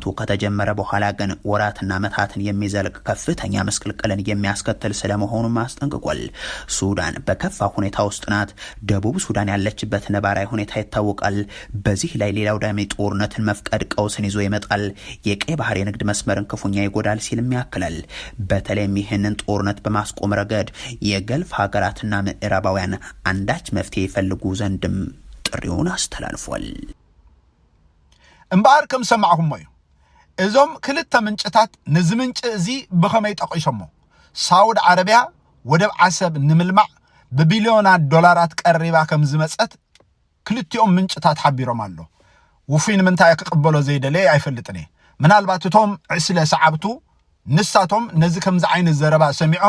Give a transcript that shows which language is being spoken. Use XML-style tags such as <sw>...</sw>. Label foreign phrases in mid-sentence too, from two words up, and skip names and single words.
<am>ከተጀመረ በኋላ ግን ወራትና ዓመታትን የሚዘልቅ ከፍተኛ መስቀልቀልን የሚያስከትል ስለመሆኑም አስጠንቅቋል። ሱዳን በከፋ ሁኔታ ውስጥ ናት። ደቡብ ሱዳን ያለችበት ነባራዊ ሁኔታ ይታወቃል። በዚህ ላይ ሌላው ዳሜ ጦርነትን መፍቀድ ቀውስን ይዞ ይመጣል፣ የቀይ ባህር የንግድ መስመርን ክፉኛ ይጎዳል ሲልም ያክላል። በተለይም ይህንን ጦርነት በማስቆም ረገድ የገልፍ ሀገራትና ምዕራባውያን አንዳች መፍትሄ ይፈልጉ ዘንድም ጥሪውን አስተላልፏል።</am> <ti>እምባር ከም ሰማዕኩም እዩ እዞም ክልተ ምንጭታት ነዚ ምንጭ እዚ ብኸመይ ጠቂሶሞ ሳውዲ ዓረቢያ ወደብ ዓሰብ ንምልማዕ ብቢልዮናት ዶላራት ቀሪባ ከም ዝመፀት ክልቲኦም ምንጭታት ሓቢሮም ኣሎ። ውፊን ምንታይ ክቅበሎ ዘይደለየ ኣይፈልጥን እየ። ምናልባት እቶም ዕስለ ሰዓብቱ ንሳቶም ነዚ ከምዚ ዓይነት ዘረባ ሰሚዖም</ti>